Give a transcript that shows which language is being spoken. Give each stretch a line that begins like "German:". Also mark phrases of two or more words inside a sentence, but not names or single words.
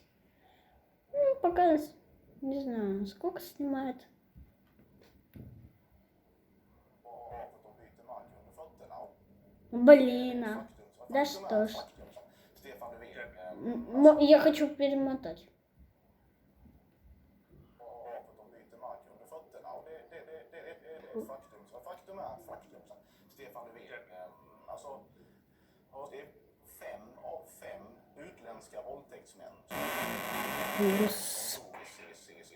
Russian: Пока не знаю, сколько снимает. Блин, да что ж. Я хочу перемотать.
Swedish: Stefan Löfven, alltså, det är 5 av 5 utländska våldtäktsmän.